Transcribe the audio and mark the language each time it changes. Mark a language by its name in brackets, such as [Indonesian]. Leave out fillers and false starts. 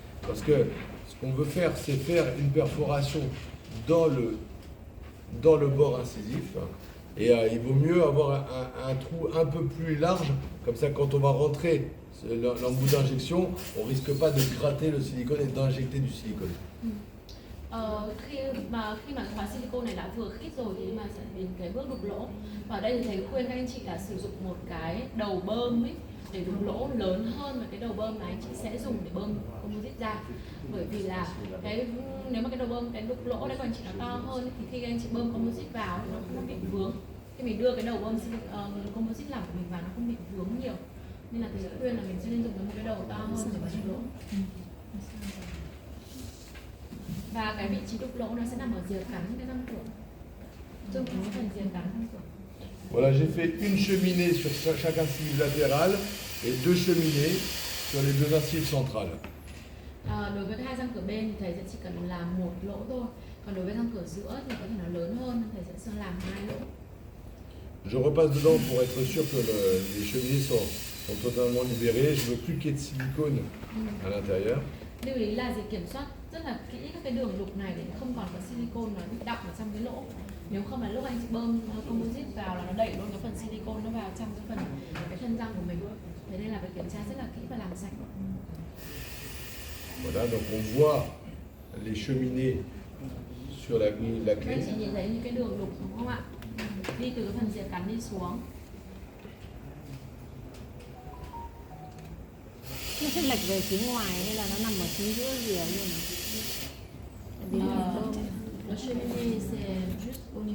[French] Parce que ce qu'on veut faire, c'est faire une perforation dans le bord incisif. Et il vaut mieux avoir un trou un peu plus large. Comme ça, quand on va rentrer l'embout d'injection, on risque pas de gratter le silicone et d'injecter du silicone. [Vietnamese] Khi mà khóa silicone này đã vừa khít rồi thì mà sẽ đến cái bước đục lỗ. Và ở đây thì thầy khuyên các anh chị là sử dụng một cái đầu bơm ấy để đục lỗ lớn hơn, và cái đầu bơm này anh chị sẽ dùng để bơm composite ra. Bởi vì là nếu mà cái đầu bơm, cái đục lỗ đấy của anh chị nó to hơn thì khi anh chị bơm composite vào thì nó không bị vướng. Khi mình đưa cái đầu bơm composite lỏng của mình vào nó không bị vướng nhiều. Nên là thầy khuyên là mình sẽ nên dùng một cái đầu to hơn để đục lỗ. Và cái vị trí đục lỗ nó sẽ nằm ở rìa cắn cái răng cửa, chung cái phần rìa cắn răng cửa. [French] Voilà, j'ai fait une cheminée sur chaque incisive latérale et deux cheminées sur les deux incisives centrales. [Vietnamese] Đối với hai răng cửa bên thì thầy sẽ chỉ cần làm một lỗ thôi. Còn đối với răng cửa giữa thì có thể nó lớn hơn, thầy sẽ làm hai lỗ. [French] Je repasse dedans pour être sûr que les cheminées sont totalement libérées. Je veux plus qu'il y ait de silicone à l'intérieur. [Vietnamese] Lưu ý là gì, kiểm soát rất là kỹ các cái đường đục này để không còn có silicone nó bị đọng ở trong cái lỗ. Nếu không là lúc anh chị bơm composite vào là nó đẩy luôn cái phần silicone nó vào trong cái thân răng của mình. Thế nên là phải kiểm tra rất là kỹ và làm sạch. [French] Voilà, donc on voit les cheminées sur la [Vietnamese] Các [French] clé. [Vietnamese] anh chị nhìn thấy những cái đường đục đúng không ạ? Đi từ cái phần rìa cắn đi xuống. Nó sẽ lệch về phía ngoài hay là nó nằm ở chính giữa rìa luôn? [French] Le cheminée c'est juste au niveau